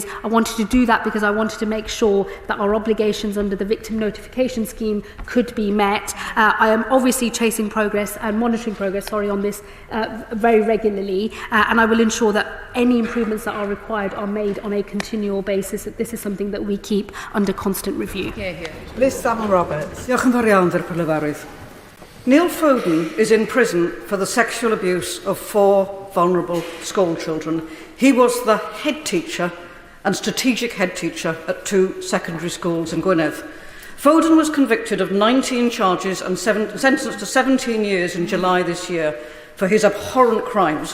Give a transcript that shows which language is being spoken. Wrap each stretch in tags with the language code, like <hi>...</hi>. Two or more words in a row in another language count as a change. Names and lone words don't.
<en>I wanted to do that because I wanted to make sure that our obligations under the victim notification scheme could be met. I am obviously chasing progress and monitoring progress on this very regularly, and I will ensure that any improvements that are required are made on a continual basis, that this is something that we keep under constant review. Liz Saville-Roberts.</en> <cy>Diolch yn fawr iawn, Parliamentariaid.</cy> <en>Neil Foden is in prison for the sexual abuse of 4 vulnerable school children. He was the head teacher and strategic head teacher at 2 secondary schools in Gwynedd. Foden was convicted of 19 charges and sentenced to 17 years in July this year for his abhorrent crimes.</en>